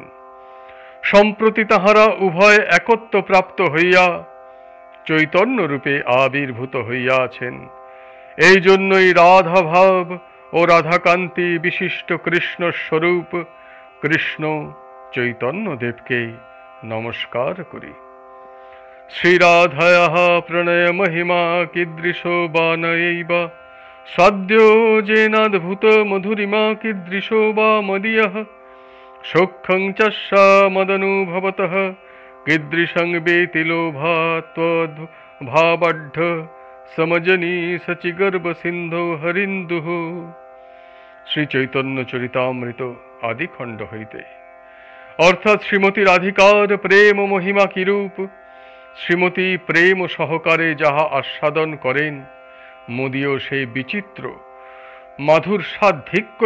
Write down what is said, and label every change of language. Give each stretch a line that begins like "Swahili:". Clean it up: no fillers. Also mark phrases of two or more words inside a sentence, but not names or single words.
Bangla: সম্প্রতি তাহারা উভয় একত্ব প্রাপ্ত হইয়া চৈতন্য রূপে আবির্ভূত হইয়াছেন। এই জন্যই রাধাভাব ও রাধাকান্তি বিশিষ্ট কৃষ্ণ স্বরূপ কৃষ্ণ চৈতন্য দেবকে নমস্কার করি।
Sanskrit: শ্রীরাধায়াঃ প্রণয় মহিমা কীদৃশো বা নৈব স্বাদ্যো যেনাদ্ভুত মধুরিমা কীদৃশো বা মদীয়ঃ সৌখ্যং চ সা মদনুভবতঃ কীদৃশং বেতি লোভা ত্বদ্ভাবাঢ্য সমজনী সচিগর্ভ সিন্ধো হরিন্দুঃ।
Bangla: শ্রী চৈতন্য চরিতামৃত আদি খণ্ড হইতে, অর্থাৎ শ্রীমতী রাধিকার প্রেম মহিমা কিরূপ, শ্রীমতী প্রেম সহকারে যাহা আস্বাদন করেন, মদীয় সেই বিচিত্র মাধুর সাধিক্যই